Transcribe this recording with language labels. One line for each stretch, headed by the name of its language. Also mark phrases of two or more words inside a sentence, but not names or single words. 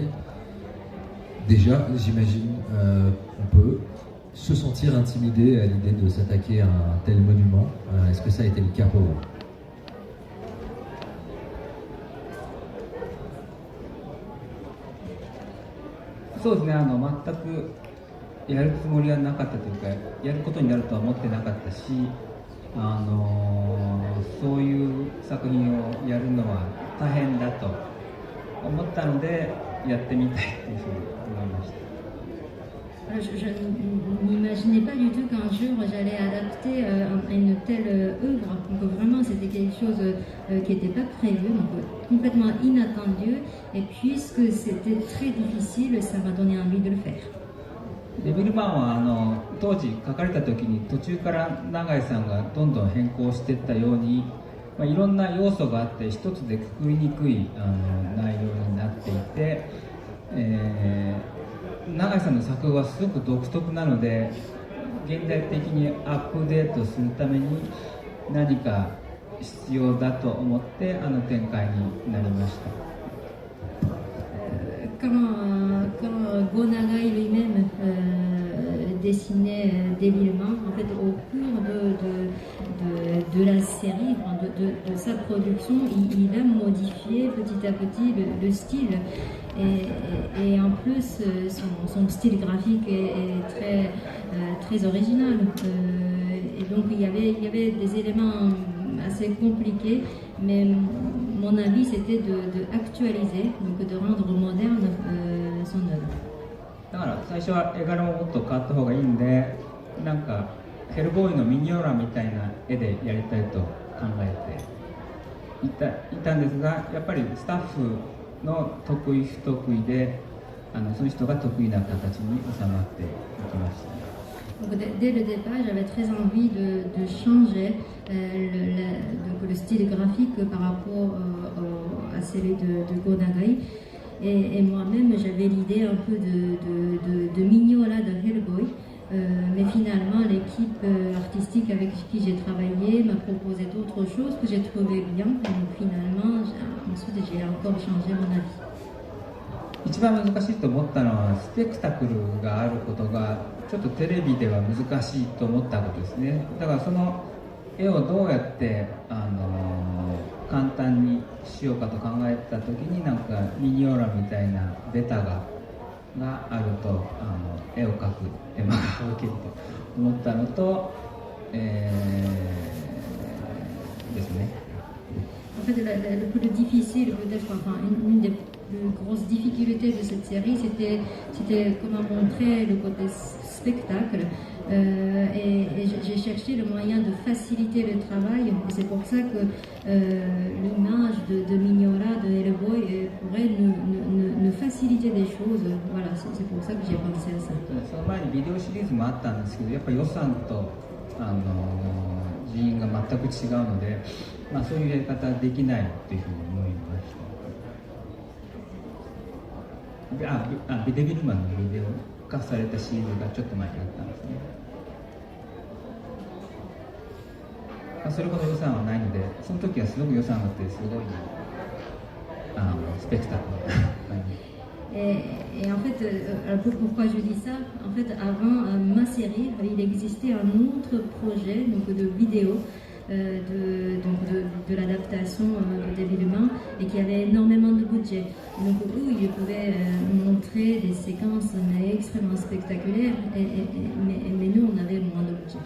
French: Déjà, j'imagine qu'on peut se sentir intimidé à l'idée de s'attaquer à un tel monument. Est-ce que ça a été le cas pour vous? Oui,
Japanese: やるつもりはなかったというか、やることになるとは思ってなかったし、そういう作品をやるのは大変だと思ったので、やってみたいというふうに思いました。
French: Je n'imaginais pas du tout qu'un jour j'allais adapter une telle œuvre. Donc vraiment c'était quelque chose qui n'était pas prévu, donc complètement inattendu. Et puisque c'était très difficile, ça m'a donné envie de le faire.
Japanese: デビルマンは当時書かれた時に途中から永井さんがどんどん変更していったように、いろんな要素があって一つでくくりにくい内容になっていて、永井さんの作画はすごく独特なので、現代的にアップデートするために何か必要だと思って展開になりました。
French: Quand Go Nagai lui-même dessinait Devilman, en fait, au cours de la série, de sa production, il a modifié petit à petit le style. Et en plus, son style graphique est très original. Et donc, il y avait des éléments assez compliqués, mais mon avis c'était d'actualiser, donc de rendre moderne son œuvre.
Japanese: だから最初は絵柄ももっと変わった方がいいんで、なんかヘルボーイのミニオーラみたいな絵でやりたいと考えていたんですが、やっぱりスタッフの得意不得意でその人が得意な形に収まっていきました。
French: Donc, dès le départ, j'avais très envie de changer le style graphique par rapport à celui de Go Nagai. Et moi-même, j'avais l'idée un peu de Mignola de Hellboy. Mais finalement, l'équipe artistique avec qui j'ai travaillé m'a proposé d'autres choses que j'ai trouvé bien. Donc finalement, ensuite, j'ai encore changé mon avis.
Japanese: 一番難しいと思ったのはスペクタクルがあることがちょっとテレビでは難しいと思ったことですね。だからその絵をどうやって簡単にしようかと考えた時に、なんかミニオーラみたいなベタがあると絵を描く手間が省けると思ったのと、ですね。
French: En fait, le plus difficile, peut-être, enfin, une des plus grosses difficultés de cette série, c'était comment montrer le côté spectacle. Et j'ai cherché le moyen de faciliter le travail. C'est pour ça que l'image de Mignola, de Hellboy, pourrait nous faciliter des choses. Voilà, c'est pour ça que j'ai pensé à ça.
Japanese: その前にビデオシリーズもあったんですけど、やっぱり予算と人員が全く違うので、そういうやり方できないというふうに思いました。デビルマンのビデオ化されたシリーズがちょっと前にあったんですね。それほど予算はないので、その時はすごく予算があってすごいスペクタクルな感じ。
French: Et en fait, pourquoi je dis ça? En fait, avant ma série, il existait un autre projet donc de vidéo de l'adaptation de Devilman et qui avait énormément de budget. Donc où ils pouvaient montrer des séquences extrêmement spectaculaires, mais nous on avait moins de budget.